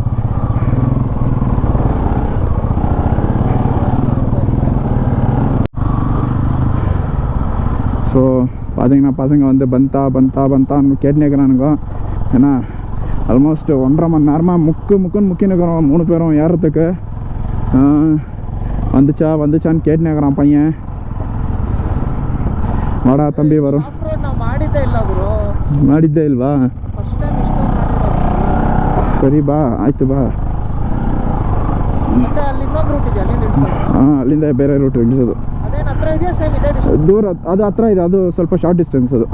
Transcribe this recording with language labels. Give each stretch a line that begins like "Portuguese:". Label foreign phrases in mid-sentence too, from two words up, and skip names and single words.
Tamil: ஸோ பார்த்தீங்கன்னா பசங்க வந்து பந்தான்னு கேட்டுனேக்கிறானுங்க. ஏன்னா ஆல்மோஸ்ட் 1.5 மணி நேரமாக முக்குன்னு முக்கினுக்கிறோம் 3 பேரும் ஏறுறதுக்கு. வந்துச்சான்னு கேட்டுனேக்கிறான் பையன். வாடா தம்பி வரும்.
Kannada: ಮಾಡಿದ್ದೇ ಇಲ್ವಾ? ಸರಿ ಬಾ, ಆಯ್ತು ಬಾ. ಅಲ್ಲಿಂದ ಬೇರೆ ರೂಟ್ ಇಳಿಸೋದು ದೂರ, ಅದು ಹತ್ರ ಇದೆ, ಅದು ಸ್ವಲ್ಪ
English: short distance
Kannada: ಅದು.